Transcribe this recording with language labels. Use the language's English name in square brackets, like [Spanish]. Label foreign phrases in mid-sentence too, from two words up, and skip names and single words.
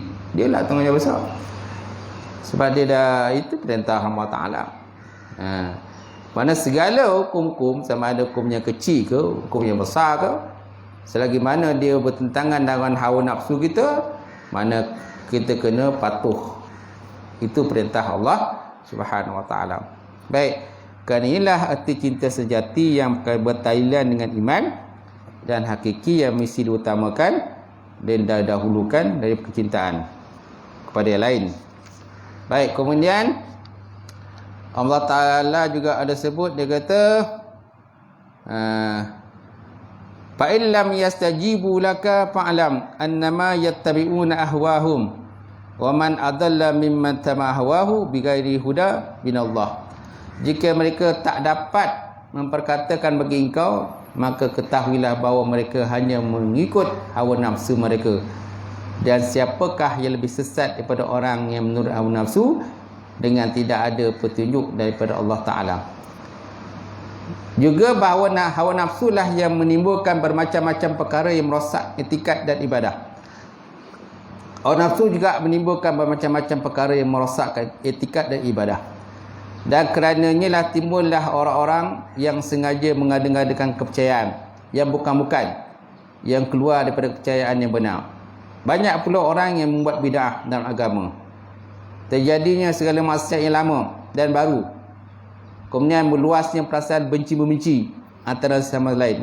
[Malay] Dia lah tanggungjawab besar. Sebab dia dah, itu perintah Allah Ta'ala. Mana segala hukum-hukum, sama ada hukum yang kecil ke, hukum yang besar ke, selagi mana dia bertentangan dengan hawa nafsu kita, mana kita kena patuh. Itu perintah Allah Subhanahu Wa Ta'ala. Baik, kerana inilah arti cinta sejati yang bertalian dengan iman dan hakiki yang mesti diutamakan dan dahulukan dari kecintaan kepada yang lain. Baik, kemudian Allah Ta'ala juga ada sebut, dia kata [Arabic] فإن لم يستجيبوا لك فاعلم أنما يتبعون أهواءهم ومن أضل ممن اتبع هواه بغير هدى من الله. [Malay] Jika mereka tak dapat memperkatakan bagi engkau, maka ketahuilah bahawa mereka hanya mengikut hawa nafsu mereka. Dan siapakah yang lebih sesat daripada orang yang menurut hawa nafsu dengan tidak ada petunjuk daripada Allah Ta'ala. Juga bahawa hawa nafsu lah yang menimbulkan bermacam-macam perkara yang merosak etikat dan ibadah. Hawa nafsu juga menimbulkan bermacam-macam perkara yang merosakkan etikat dan ibadah. Dan kerananya lah timbullah orang-orang yang sengaja mengada-ngadakan kepercayaan yang bukan-bukan, yang keluar daripada kepercayaan yang benar. Banyak pula orang yang membuat bid'ah dalam agama. Terjadinya segala maksiat yang lama dan baru. Kemudian meluasnya perasaan benci-membenci antara sama lain.